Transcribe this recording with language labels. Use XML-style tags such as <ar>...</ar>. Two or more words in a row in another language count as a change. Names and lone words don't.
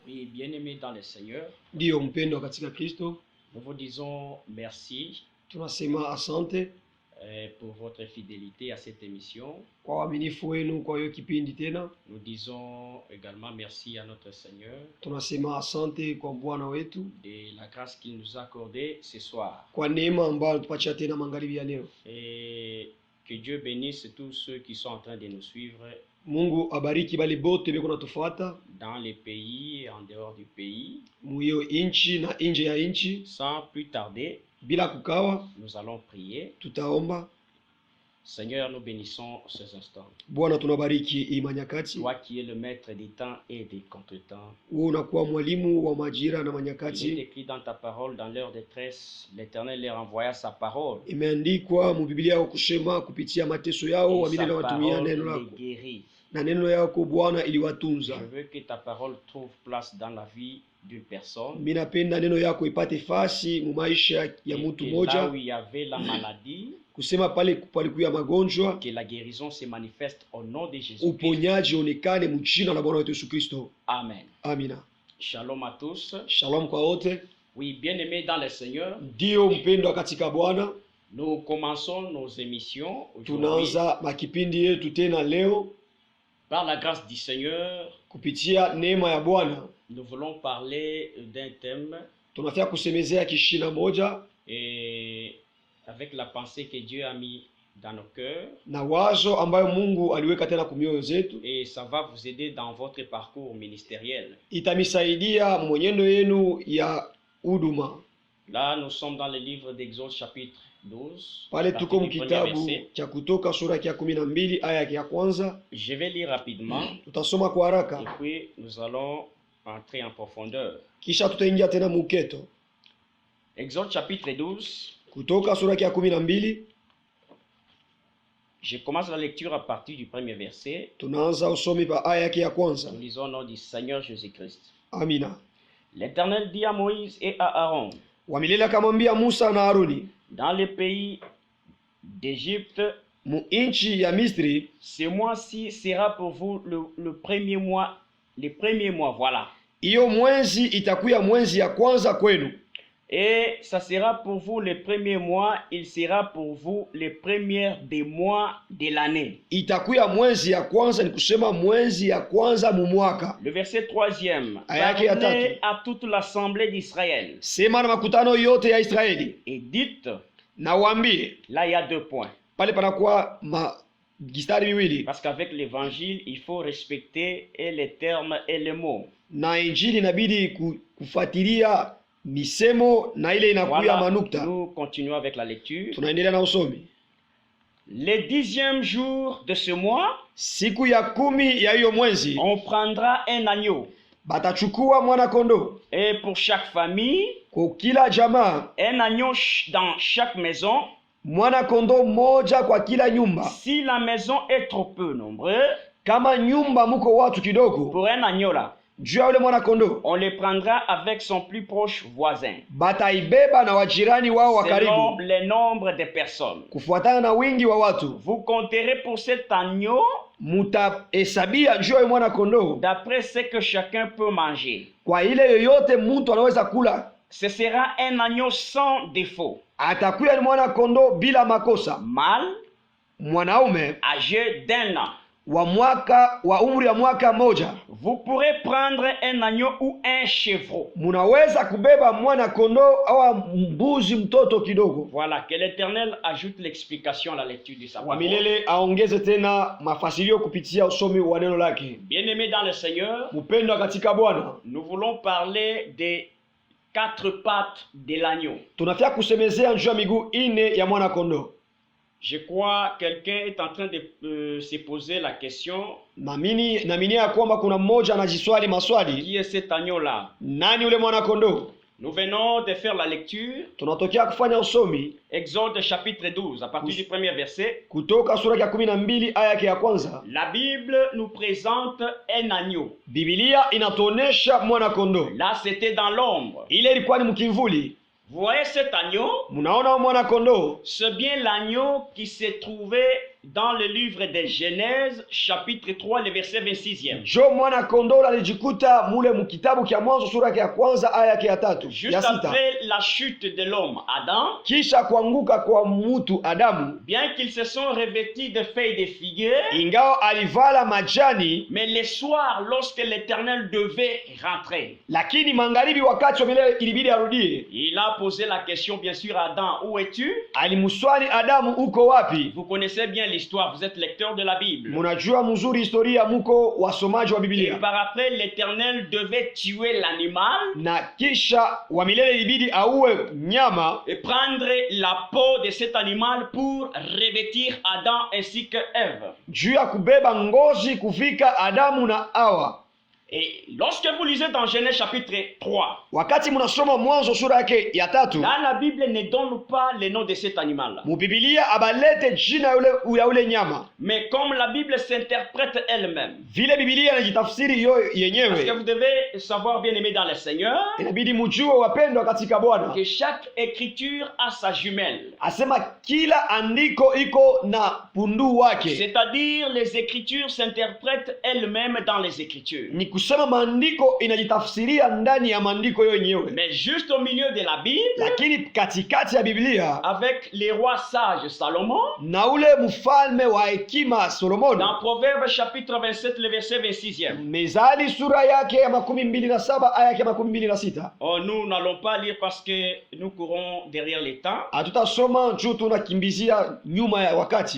<fr>bien-aimés dans le Seigneur,</fr> <sw>Ndio mpendwa katika Kristo,</sw> <fr>nous vous disons merci</fr> <sw>tunasema asante</sw> <fr>pour votre fidélité à cette émission.</fr> <sw>kwa uaminifu wenu kwa hiyo kipindi tena.</sw> <fr>Nous disons également merci à notre Seigneur</fr> <sw>Tunasema asante kwa Bwana wetu</sw> <fr>de la grâce qu'il nous a accordée ce soir.</fr> <sw>kwa neema ambayo tupatia tena magharibi ya leo.</sw> <fr>Et que Dieu bénisse tous ceux qui sont en train de nous suivre</fr> <sw>Mungu abariki bali bote beko natufuata</sw> <fr>dans les pays et en dehors du pays.</fr> <sw>muyo inchi na nje ya inchi.</sw> <fr>Sans plus tarder,</fr> <sw>Bila kukawa,</sw> <fr>nous allons prier.</fr> <sw>tutaomba.</sw> <fr>Seigneur, nous bénissons ces instants.</fr> <sw>Bwana tunabariki hii manyakati.</sw> <fr>Toi qui es le maître des temps et des contretemps.</fr> <sw>Wewe unakuwa mwalimu wa majira na</sw> <fr>Il est</fr> <sw>manyakati.</sw> <fr>écrit dans ta parole, dans leur détresse, l'Éternel leur envoya sa parole.</fr> <sw>Imeandikwa mu Biblia yako kusema kupitia mateso yao</sw> <fr>Et</fr> <sw>wamile</sw> <fr>sa</fr> <sw>watumia</sw> <fr>parole</fr> <sw>neno</sw> <fr>les</fr> <sw>lako.</sw> <fr>guérit.</fr> <sw>Na neno yako Bwana iliwatunza.</sw> <fr>Je veux que ta parole trouve place dans la vie d'une personne.</fr> <sw>Mimi napenda neno yako ipate fasi mu maisha ya mtu</sw> <fr>Et là</fr> <sw>moja.</sw> <fr>où il y avait la maladie,</fr> <sw>Kusema pale palikuwa magonjwa,</sw> <fr>que la guérison se manifeste au nom de Jésus.</fr> <sw>uponyaji onekane mu jina la Bwana wetu Yesu Kristo.</sw> <fr>Amen.</fr> <sw>Amina.</sw> <fr>Shalom à tous.</fr> <sw>Shalom kwa wote.</sw> <fr>Oui, bien-aimés dans le Seigneur,</fr> <sw>Ndio mpendwa katika Bwana,</sw> <fr>nous commençons nos émissions aujourd'hui</fr> <sw>tunaanza makipindi yetu tena leo</sw> <fr>par la grâce du Seigneur.</fr> <sw>kupitia neema ya Bwana.</sw> <fr>Nous voulons parler d'un thème</fr> <sw>Tunafia kusemezea kishina moja</sw> <fr>et avec la pensée que Dieu a mis dans nos cœurs,</fr> <sw>na wazo ambayo Mungu aliweka tena kumioyo zetu,</sw> <fr>et ça va vous aider dans votre parcours ministériel.</fr> <sw>itamisaidia mwenyendo yenu ya huduma.</sw> <fr>Là, nous sommes dans le livre d'Exode chapitre 12.</fr> <sw>Pale</sw> <fr>partir</fr> <sw>tuko</sw> <fr>du premier</fr> <sw>mkitabu</sw> <fr>verset.</fr> <sw>cha Kutoka sura ya 12 aya ya kwanza.</sw> <fr>Je vais lire rapidement</fr> <sw>Tutasoma kwa</sw> <fr>et</fr> <sw>haraka</sw> <fr>puis nous allons entrer en profondeur.</fr> <sw>kisha tutaingia tena muketo.</sw> <fr>Exode chapitre 12.</fr> <sw>Kutoka sura ya 12</sw> <fr>Je commence la lecture à partir du premier verset.</fr> <sw>tunaanza usomi pa aya ya kwanza.</sw> <fr>Nous lisons au nom du Seigneur Jésus-Christ.</fr> <sw>Amina.</sw> <fr>L'Éternel dit à Moïse et à Aaron,</fr> <sw>Wamilele akamwambia Musa na Haruni,</sw> <fr>dans le pays d'Égypte,</fr> <sw>mu inchi ya Misri,</sw> <fr>ce mois-ci sera pour vous le premier mois, voilà.</fr> <sw>iyo mwezi itakuya mwezi ya kwanza kwenu.</sw> <fr>Et ça sera pour vous le premier mois, il sera pour vous le premier des mois de l'année.</fr> <sw>Itakuya mwezi ya kwanza, ni kusema mwezi ya kwanza mu mwaka.</sw> <fr>Le verset 3e.</fr> <sw>Ayake ya</sw> <fr>Parlez</fr> <sw>tatu.</sw> <fr>à toute l'assemblée d'Israël</fr> <sw>Sema na makutano yote ya Israeli</sw> <fr>et dites,</fr> <sw>na waambie.</sw> <fr>là il y a 2 points.</fr> <sw>Pale panakuwa gistari miwili,</sw> <fr>Parce qu'avec l'évangile, il faut respecter et les termes et les mots.</fr> <sw>na injili inabidi kufuatilia misemo na ile inakuya</sw> <fr>Voilà,</fr> <sw>manukta.</sw> <fr>nous continuons avec la lecture.</fr> <sw>Tunaendelea na usomi.</sw> <fr>Le 10e jour de ce mois,</fr> <sw>Siku ya 10 ya hiyo mwezi</sw> <fr>on prendra un agneau.</fr> <sw>batachukua mwana kondoo</sw> <fr>Et pour chaque famille,</fr> <sw>kwa kila jamaa,</sw> <fr>un agneau dans chaque maison.</fr> <sw>mwana kondoo moja kwa kila nyumba.</sw> <fr>Si la maison est trop peu nombreuse,</fr> <sw>Kama nyumba muko watu kidogo,</sw> <fr>pour un agneau là,</fr> <sw>juu ya ule mwana kondoo</sw> <fr>on le prendra avec son plus proche voisin,</fr> <sw>bataibeba na wajirani wao wa</sw> <fr>selon</fr> <sw>karibu</sw> <fr>le nombre de personnes.</fr> <sw>kufuatana na wingi wa watu.</sw> <fr>Vous compterez pour cet agneau</fr> <sw>Mutahesabia juu ya mwana kondoo</sw> <fr>d'après ce que chacun peut manger.</fr> <sw>kwa ile yoyote mtu anaweza kula.</sw> <fr>Ce sera un agneau sans défaut,</fr> <sw>Atakuya ni mwana kondoo bila makosa,</sw> <fr>mâle,</fr> <sw>mwanaume</sw> <fr>âgé d'1 an.</fr> <sw>wa umri wa mwaka moja.</sw> <fr>Vous pourrez prendre un agneau ou un chevreau.</fr> <sw>Munaweza kubeba mwana kondoo au mbuzi mtoto kidogo.</sw> <fr>Voilà, que l'Éternel ajoute l'explication à la lecture de sa parole.</fr> <sw>Wamilele aongeze tena mafasirio kupitia usomi wa neno lake.</sw> <fr>Bien-aimés dans le Seigneur,</fr> <sw>Mpendwa katika Bwana,</sw> <fr>nous voulons parler des 4 pattes de l'agneau.</fr> <sw>tunafia kusemezea njoo ya miguu ine ya mwana kondoo.</sw> <fr>Je crois quelqu'un est en train de se poser la question,</fr> <sw>Naamini ya kwamba kuna mmoja anajiswali maswali,</sw> <fr>qui est cet agneau-là?</fr> <sw>nani ule mwana kondoo?</sw> <fr>Nous venons de faire la lecture,</fr> <sw>Tunatokea kufanya usomi</sw> <fr>Exode chapitre 12, à partir du premier verset.</fr> <sw>kutoka sura ya 12 aya ya kwanza.</sw> <fr>La Bible nous présente un agneau.</fr> <sw>Biblia inatuonesha mwana kondoo.</sw> <fr>Là, c'était dans l'ombre.</fr> <sw>Ile ilikuwa ni mkimvuli.</sw> <fr>Vous voyez cet agneau?</fr> <sw>Munaona mwana kondoo?</sw> <fr>C'est bien l'agneau qui se trouvait dans le livre de Genèse, chapitre 3, le verset 26e.</fr> <sw>Jo mwana kondoo alijikuta mule mkitabu kia Mwanzo sura ya kwanza aya ya 3</sw> <fr>Juste</fr> <sw>ya 6.</sw> <fr>après la chute de l'homme Adam,</fr> <sw>Kisha kuanguka kwa mtu Adamu,</sw> <fr>bien qu'ils se sont revêtis de feuilles de figuier,</fr> <sw>ingao alivala majani,</sw> <fr>mais le soir, lorsque l'Éternel devait rentrer,</fr> <sw>lakini magharibi wakati wa milele ilibidi arudie.</sw> <fr>il a posé la question, bien sûr, à Adam, où es-tu?</fr> <sw>Alimswali Adamu, uko wapi?</sw> <fr>Vous connaissez bien l'histoire, vous êtes lecteur de la Bible.</fr> <sw>Munajua mzuri historia, muko wasomaji wa</sw> <fr>Et</fr> <sw>Biblia.</sw> <fr>par après, l'Éternel devait tuer l'animal</fr> <sw>Na kisha wa milele ilibidi auwe nyama</sw> <fr>et prendre la peau de cet animal pour revêtir Adam ainsi que Ève.</fr> <sw>juu ya kubeba ngozi kufika Adamu na Hawa.</sw> <fr>Et lorsque vous lisez dans Genèse chapitre 3,</fr> <sw>Wakati munasoma Mwanzo sura yake ya 3,</sw> <fr>là la Bible ne donne pas le nom de cet animal-là.</fr> <sw>mu Biblia abalete jina ya ule nyama,</sw> <fr>Mais comme la Bible s'interprète elle-même,</fr> <sw>vile Biblia inajitafsiri yo</sw> <fr>parce que</fr> <sw>yenyewe,</sw> <fr>vous devez savoir, bien aimé dans le Seigneur,</fr> <sw>inabidi mujue wapendwa katika Bwana,</sw> <fr>que chaque écriture a sa jumelle.</fr> <sw>asema kila andiko iko na pundu wake.</sw> <fr>C'est-à-dire les écritures s'interprètent elles-mêmes dans les écritures.</fr> <sw>Ni kusema maandiko inajitafsiria ndani ya maandiko yo yenyewe,</sw> <fr>Mais juste au milieu de la Bible,</fr> <sw>lakini katikati ya Biblia</sw> <fr>avec les rois sages Salomon,</fr> <sw>na ule mfalme wa hekima Solomoni,</sw> <fr>dans Proverbes chapitre 27, le verset 26e.</fr> <sw>Mezali sura yake ya 27 aya ya 26.</sw> <fr>Oh, nous n'allons pas lire parce que nous courons derrière les temps.</fr> <sw>Hatutasoma juu tunakimbizia nyuma ya wakati.</sw>